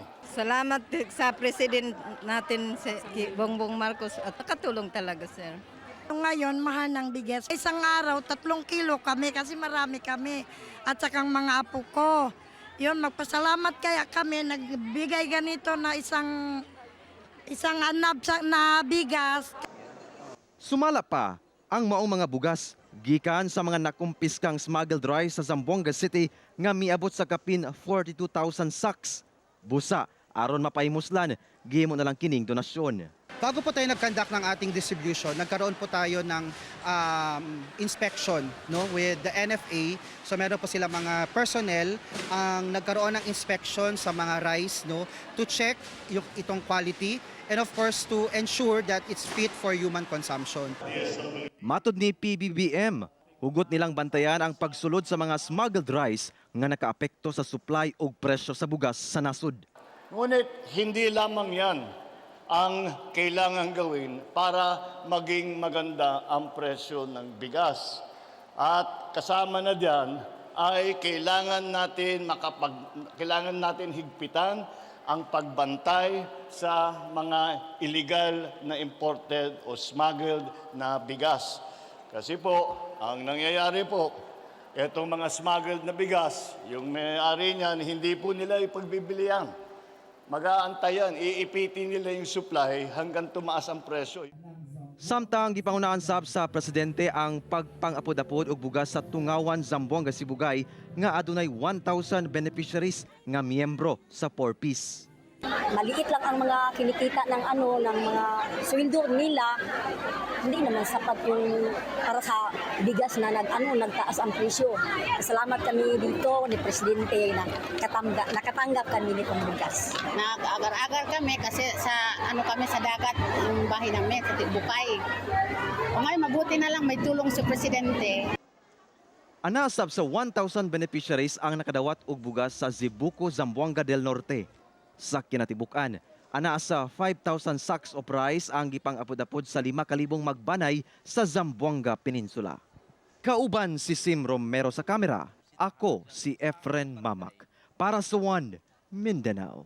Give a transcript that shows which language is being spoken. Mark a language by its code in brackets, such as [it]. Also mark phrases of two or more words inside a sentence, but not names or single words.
[tl] Salamat sa President natin, si Bongbong Marcos, at nakatulong talaga, sir. Ngayon, mahal ng bigas. Isang araw, 3 kilo kami kasi marami kami. At saka mga apo ko. Yun, magpasalamat kaya kami, nagbigay ganito na isang anab na bigas. [ceb] Sumala pa ang maong mga bugas gikan sa mga nakumpiskang [en] smuggled rice [ceb] sa Zamboanga City nga miabot sa kapin 42,000 sacks. Busa aron mapaimuslan, gihimo na lang kining donasyon. [tl] Bago po tayo nag-conduct ng ating distribution, nagkaroon po tayo ng inspection [en] with the NFA. [tl] So meron po sila mga personnel ang nagkaroon ng inspection sa mga rice [en] to check [tl] itong [en] quality and of course to ensure that it's fit for human consumption. [ceb] Matod ni PBBM, hugot nilang bantayan ang pagsulod sa mga [en] smuggled rice [ceb] nga nakaapekto sa supply ug presyo sa bugas sa nasud. [tl] Ngunit hindi lamang yan ang kailangan gawin para maging maganda ang presyo ng bigas. At kasama na diyan ay kailangan natin higpitan ang pagbantay sa mga illegal na imported o smuggled na bigas. Kasi po, ang nangyayari po, itong mga smuggled na bigas, yung may-ari niyan, hindi po nila ipagbibilihan. Mag-aantayan, iipitin nila yung supply hanggang tumaas ang presyo. [ceb] Samtang gipangunahan sab sa presidente ang pagpang-apod-apod og bugas sa Tungawan, Zamboanga, Sibugay nga adunay 1,000 beneficiaries nga miyembro sa 4Ps. [tl] Maliit lang ang mga kinikita ng mga sweldo nila. Hindi naman sapat yung para sa bigas na nagtaas ang presyo. Salamat kami dito ni Presidente na nakatanggap kami nitong bigas. Nag-agar-agar kami kasi kami sa dagat, yung bahay namin sa Tibukay. O ngayon mabuti na lang may tulong si Presidente. [ceb] Anasab sa 1,000 beneficiaries ang nakadawat og bugas sa Zibuco, Zamboanga del Norte. Sa kinatibukan, ana sa 5,000 [en] sacks of rice [ceb] ang gipang-apod-apod sa 5,000 magbanay sa Zamboanga Peninsula. Kauban si Sim Romero sa kamera, ako si Efren Mamak para sa One Mindanao.